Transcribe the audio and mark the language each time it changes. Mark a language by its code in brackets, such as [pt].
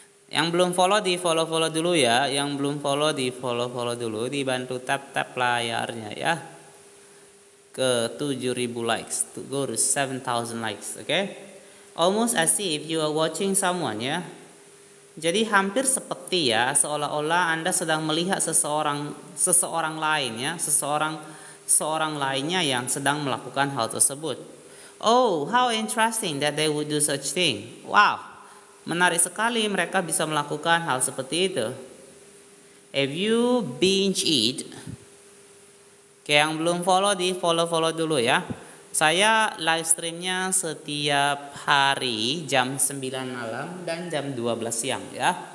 [id] Yang belum follow di follow dulu ya. Yang belum follow di follow dulu. Dibantu tap layarnya ya. Ke 7.000 likes. [en] To go to 7,000 likes. Oke. Almost as if you are watching someone ya. [id] Jadi hampir seperti ya, seolah-olah Anda sedang melihat seseorang lain ya, seorang lainnya yang sedang melakukan hal tersebut. [en] Oh, how interesting that they would do such thing. [id] Wow, menarik sekali mereka bisa melakukan hal seperti itu. [en] If you binge eat, [id] oke, yang belum follow di follow dulu ya. Saya live streamnya setiap hari jam 9 malam dan jam 12 siang ya.